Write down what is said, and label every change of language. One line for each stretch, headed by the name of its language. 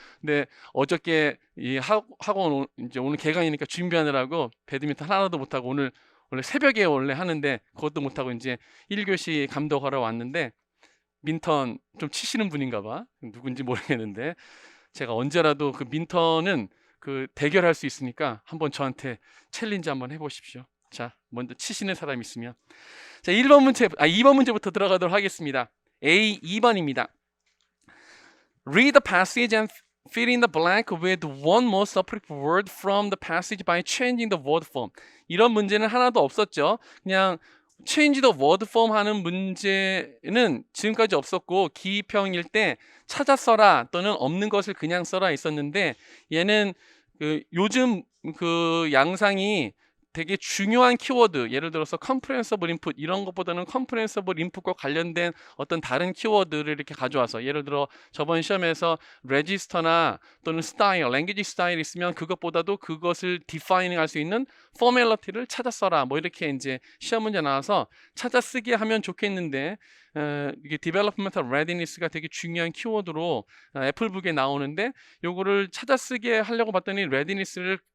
Korean: 근데 어저께 이 학원 이제 오늘 개강이니까 준비하느라고 배드민턴 하나도 못하고 원래 새벽에 원래 하는데 그것도 못하고 이제 1교시 감독하러 왔는데, 민턴 좀 치시는 분인가 봐. 누군지 모르겠는데 제가 언제라도 그 민턴은 그 대결할 수 있으니까 한번 저한테 챌린지 한번 해보십시오. 자, 먼저 치시는 사람 있으면. 자, 2번 문제부터 들어가도록 하겠습니다. A 2번입니다.
English: Read the passage and fill in the blank with one most appropriate word from the passage by changing the word form.
Korean: 이런 문제는 하나도 없었죠. 그냥
English: change the word form
Korean: 하는 문제는 지금까지 없었고 기평일 때 찾아 써라 또는 없는 것을 그냥 써라 있었는데, 얘는 그 요즘 그 양상이 되게 중요한 키워드, 예를 들어서 comprehensible input 이런 것보다는 comprehensible input과 관련된 어떤 다른 키워드를 이렇게 가져와서, 예를 들어 저번 시험에서 register나 또는 style, language style 있으면 그것보다도 그것을 defining 할 수 있는 formality를 찾아 써라 뭐 이렇게 이제 시험 문제 나와서 찾아 쓰게 하면 좋겠는데, 이게 developmental readiness가 되게 중요한 키워드로 애플북에 나오는데 요거를 찾아 쓰게 하려고 봤더니 readiness를